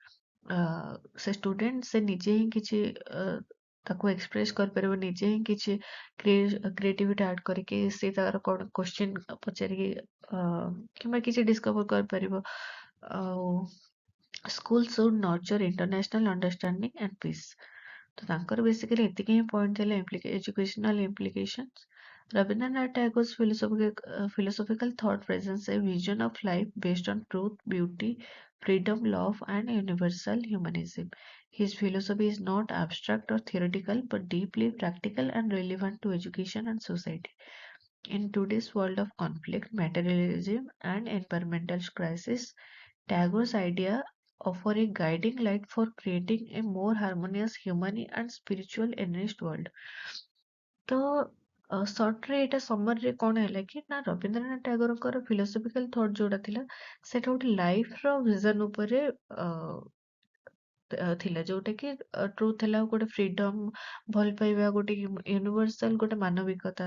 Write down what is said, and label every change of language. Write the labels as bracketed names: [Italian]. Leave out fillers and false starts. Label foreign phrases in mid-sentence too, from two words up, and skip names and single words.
[Odia] ସେ ଷ୍ଟୁଡେଣ୍ଟ ସେ ନିଜେ ହିଁ କିଛି ତାକୁ ଏକ୍ସପ୍ରେସ କରିପାରିବ, ନିଜେ ହିଁ କିଛି [English] creativity add [Odia] କରିକି ସେ ତାର କଣ କୋଶ୍ଚିନ୍ ପଚାରିକି କିମ୍ବା କିଛି ଡିସ୍କଭର କରିପାରିବ। [English] ଆଉ school should nurture international understanding and peace. [Odia] ତ ତାଙ୍କର ବେସିକାଲି ଏତିକି ହିଁ ପଏଣ୍ଟ ଥିଲା [English] educational implications. Rabindranath Tagore's philosophical thought presents a vision of life based on truth, beauty, freedom, love, and universal humanism. His philosophy is not abstract or theoretical but deeply practical and relevant to education and society. In today's world of conflict, materialism, and environmental crisis, Tagore's idea offer a guiding light for creating a more harmonious, human, and spiritual enriched world. [Odia] ତ ସର୍ଟରେ ଏଇଟା ସମରରେ କଣ ହେଲା କି ନା ରବୀନ୍ଦ୍ରନାଥ ଟାଗୋରଙ୍କର [English] philosophical thought [Odia] ଯୋଉଟା ଥିଲା ସେଟା ଗୋଟେ ଲାଇଫର ଭିଜନ ଉପରେ ଥିଲା, ଯୋଉଟା କି ଟ୍ରୁଥ ହେଲା ଗୋଟେ ଫ୍ରିଡମ, ଭଲ ପାଇବା, ଗୋଟେ ୟୁନିଭର୍ସାଲ, ଗୋଟେ ମାନବିକତା।